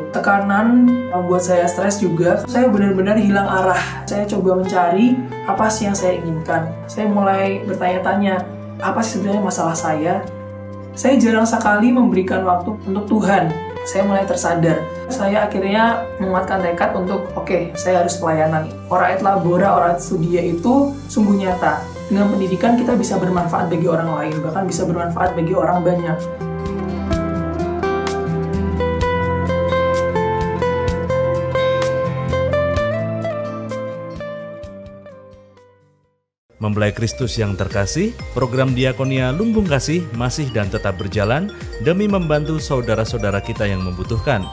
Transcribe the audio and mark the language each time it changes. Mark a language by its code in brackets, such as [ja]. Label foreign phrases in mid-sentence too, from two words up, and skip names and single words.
[id] Tekanan membuat saya stres juga. Saya benar-benar hilang arah. Saya coba mencari apa sih yang saya inginkan. Saya mulai bertanya-tanya, apa sih sebenarnya masalah saya? Saya jarang sekali memberikan waktu untuk Tuhan. Saya mulai tersadar. Saya akhirnya menguatkan tekad untuk, saya harus pelayanan. [la] Ora et labora, ora et studia [id] itu sungguh nyata. Dengan pendidikan kita bisa bermanfaat bagi orang lain, bahkan bisa bermanfaat bagi orang banyak. Mempelai Kristus yang terkasih, program Diakonia Lumbung Kasih masih dan tetap berjalan demi membantu saudara-saudara kita yang membutuhkan.